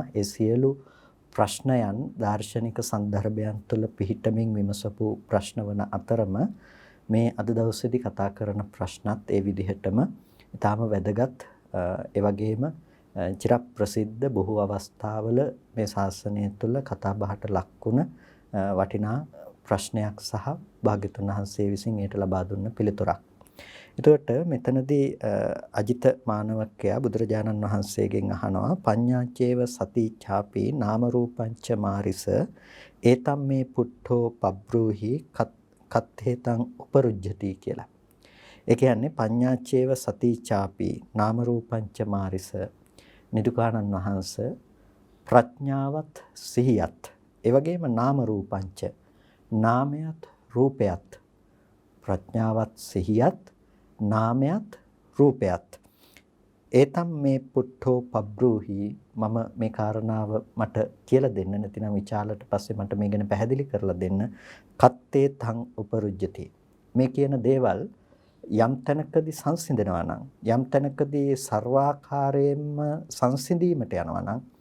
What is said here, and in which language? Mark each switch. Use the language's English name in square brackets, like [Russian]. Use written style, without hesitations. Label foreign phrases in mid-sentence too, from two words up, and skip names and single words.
[Sinhala] ඒ සියලු ප්‍රශ්නයන් දාර්ශනික සන්දර්භයන් තුළ පිහිටමින් විමසපු ප්‍රශ්න වන අතරම මේ අද දවසේදී කතා කරන ප්‍රශ්නත් ඒ විදිහටම ඊටාම වැදගත් ඒ වගේම චිරප්‍රසිද්ධ බොහෝ අවස්ථාවල මේ ශාසනය තුළ කතා බහට ලක්ුණ වටිනා ප්‍රශ්නයක් සහ භාග්‍යතුන් වහන්සේ විසින් ඒට ලබා දුන්න පිළිතුරක්. එතකොට මෙතනදී අජිත මානවකයා බුදුරජාණන් වහන්සේගෙන් අහනවා [Pali] පඤ්ඤාචේව සති ඡාපි නාම රූපංච මාරිස ඒතම් මේ පුට්ඨෝ පබ්‍රූහි කත්තේතං උපරුජ්ජති [Sinhala] කියලා. ඒ කියන්නේ [Pali] පඤ්ඤාචේව සති ඡාපි නාම රූපංච මාරිස [Sinhala] නිදුකානන් වහන්සේ ප්‍රඥාවත් සිහියත් ඒ වගේම [Pali] නාම රූපංච [Sinhala] නාමයත් රූපයත් ප්‍රඥාවත් සිහියත් නාමයත් රූපයත් [Pali] ඒතම් මේ පුට්ඨෝ පබ්‍රූහි [Sinhala] මම මේ කාරණාව මට කියලා දෙන්න නැතිනම් විචාලට පස්සේ මට මේ ගැන පැහැදිලි කරලා දෙන්න [Pali] කත්තේ තං උපරුජ්ජති [Sinhala] මේ කියන දේවල් යම් තැනකදී සංසිඳනවා නම් යම් තැනකදී ਸਰවාකාරයෙන්ම සංසිඳීමට යනවා නම්